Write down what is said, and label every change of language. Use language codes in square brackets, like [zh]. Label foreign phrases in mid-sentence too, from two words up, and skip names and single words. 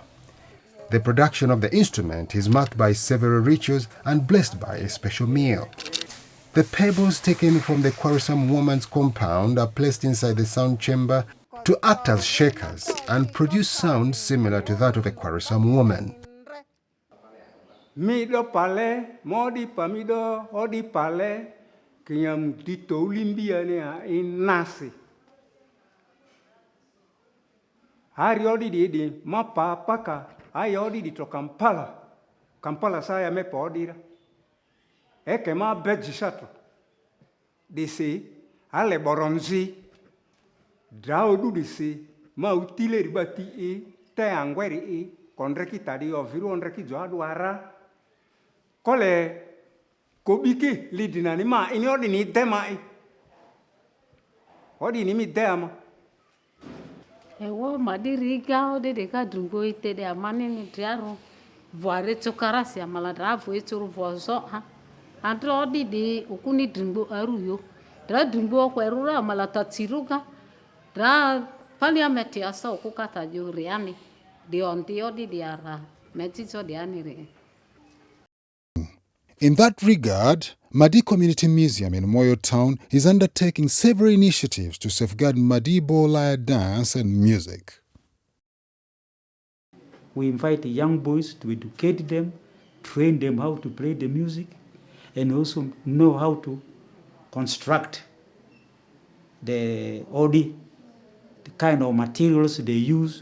[en] The production of the instrument is marked by several rituals and blessed by a special meal. The pebbles taken from the quarrelsome woman's compound are placed inside the sound chamber to act as shakers and produce sounds similar to that of a quarrelsome woman. [mhi] Mido pale, modi pamido, odi pale, kinyam dito ulimbia ne in nasi. Hari odi di mapa paka, ay odi di to Kampala. Kampala saya me podira. Eke ma bejisato. Disi, ale boronzi. Draudu disi, ma utile ribati te angweri kondreki tadi oviru ondreki joadu ara. Kole kobiki lidinani ma ini odi ni tema odi ni mi dema. Ewo madiriga ode de ka dungo ite de amane ni diaro voare tokarasi amala dravo eturu vozo ha andro odi de okuni dungo aruyo dra dungo ko erura amala tatiruga dra parliament asa okukata juri ami de onti odi de ara metito de anire. [en] In that regard, Madi Community Museum in Moyo Town is undertaking several initiatives to safeguard Madibo Laya dance and music. We invite the young boys to educate them, train them how to play the music, and also know how to construct the OD, the kind of materials they use.